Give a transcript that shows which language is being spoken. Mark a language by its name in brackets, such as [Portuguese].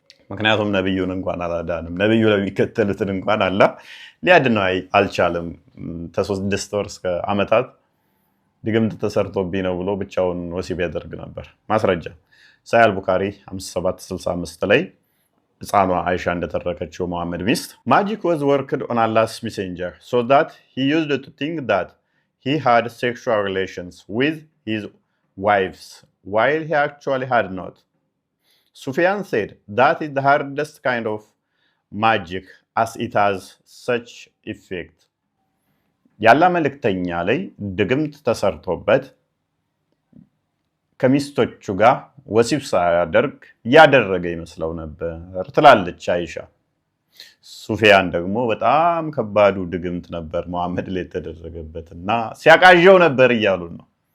[Amharic] ምክንያቱም ነብዩን እንኳን አላዳንም፣ ነብዩ ለሚከተሉትን እንኳን አላህ ሊያድነው አልቻለም። ከ6 ወር እስከ ዓመታት ድግምት ተሰርቶብኝ ነው ብሎ ብቻውን ወሲብ ያደርግ ነበር። ማስረጃ ሳሂህ አልቡኻሪ 5765 ላይ ሕፃኗ አይሻ እንደተረከችው መሐመድ ሚስት [English] magic was worked on Allah's messenger so that he used to think that he had sexual relations with his wives while he actually had not. Sufyan said that is the hardest kind of magic as it has such effect. [Amharic] ያላ መልእክተኛ ላይ ድግምት ተሰርቶበት ከሚስቶቹ ጋር ወሲብ ሳያደርግ ያደረገ ይመስለው ነበር ትላለች አይሻ። ሱፊያን ደግሞ በጣም ከባዱ ድግምት ነበር መሐመድ ላይ ተደረገበትና ሲያቃዠው ነበር እያሉ ነው።